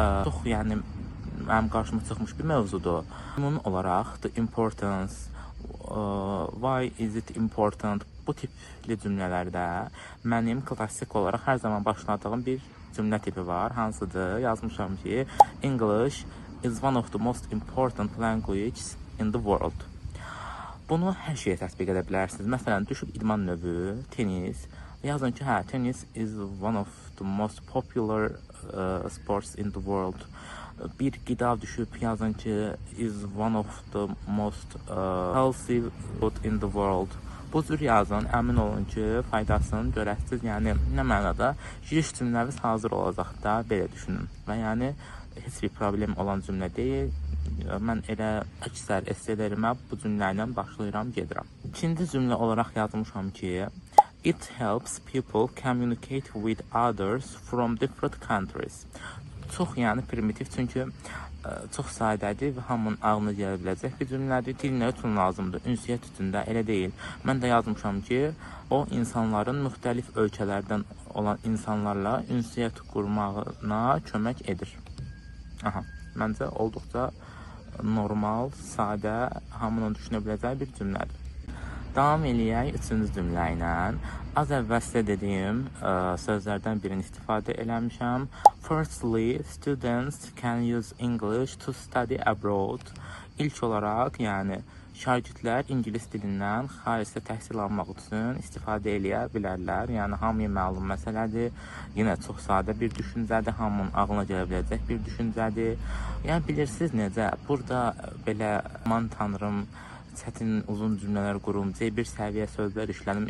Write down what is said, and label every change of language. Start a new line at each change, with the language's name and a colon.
Azerbaijani: Çox yəni mənim qarşıma çıxmış bir mövzudur. Ümumi olaraq
English: the importance, why is it important,
Azerbaijani: bu tipli cümlələrdə mənim klassik olaraq hər zaman başladığım bir cümlə tipi var. Hansıdır? Yazmışam ki,
English: English is one of the most important languages in the world.
Azerbaijani: Bunu hər şeyə tətbiq edə bilərsiniz. Məsələn, düşüb idman növü, tenis. Yazın ki, hə,
English: tennis is one of the most popular sports in the world.
Azerbaijani: Bir qida düşüb, yazın ki,
English: is one of the most healthy food in the world.
Azerbaijani: Bu cür yazın, əmin olun ki, faydasını görəsiniz. Yəni, nə mənada? Giriş cümləniz hazır olacaq da, belə düşünün. Və yəni, heç bir problem olan cümlə deyil. Mən elə əksər esselerimə bu cümlə ilə başlayıram, gedirəm. İkinci cümlə olaraq yazmışam ki,
English: it helps people communicate with others from different countries.
Azerbaijani: Çox yəni primitiv, çünki çox sadədir və hamının ağlına gələ biləcək bir cümlədir. Dil nə üçün lazımdır? Ünsiyyət üçündə elə deyil. Mən də yazmışam ki, o insanların müxtəlif ölkələrdən olan insanlarla ünsiyyət qurmağına kömək edir. Aha, məncə olduqca normal, sadə, hamının düşünə biləcəyi bir cümlədir. Davam eləyək üçüncü cümlə ilə. Az əvvəl sizə dediyim sözlərdən birini istifadə eləmişəm.
English: Firstly, students can use English to study abroad.
Azerbaijani: İlk olaraq, yəni şagirdlər ingilis dilindən xaricdə təhsil almaq üçün istifadə eləyə bilərlər. Yəni hamıya məlum məsələdir. Yenə çox sadə bir düşüncədir, hamının ağlına gələ biləcək bir düşüncədir. Yəni bilirsiniz necə? Burada belə aman tanrım çətin uzun cümlələr qurum, C1 səviyyə sözlər işlədim.